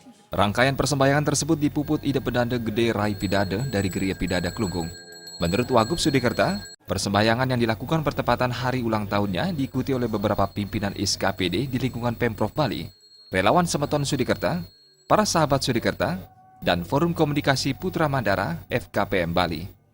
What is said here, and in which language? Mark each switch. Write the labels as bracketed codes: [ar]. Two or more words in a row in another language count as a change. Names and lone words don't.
[id] Rangkaian persembahyangan tersebut dipuput Ide Pedanda Gede Rai Pidada dari Geria Pidada Klungkung. Menurut Wagub Sudikerta, persembahyangan yang dilakukan bertepatan hari ulang tahunnya diikuti oleh beberapa pimpinan SKPD di lingkungan Pemprov Bali, relawan Semeton Sudikerta, para sahabat Sudikerta, dan Forum Komunikasi Putra Mandara FKPM Bali.